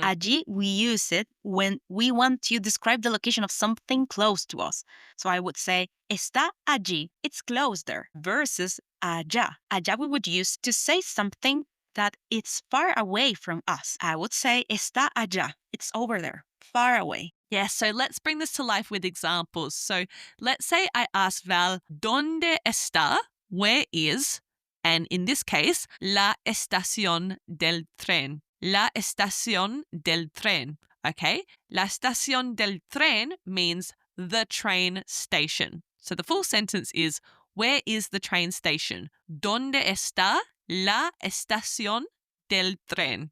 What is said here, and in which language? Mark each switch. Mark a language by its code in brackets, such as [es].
[en] Allí, we use it when we want to describe the location of something close to us. So I would say, [es] está allí, [en] it's close there, versus allá. Allá we would use to say something that it's far away from us. I would say, [es] está allá, [en] it's over there, far away. Yeah, so let's bring this to life with examples. So let's say I ask Val, [es] ¿Dónde está? [en] Where is? And in this case, [es] la estación del tren. La estación del tren. [en] Okay? [es] La estación del tren [en] means the train station. So the full sentence is, where is the train station? [es] ¿Dónde está la estación del tren?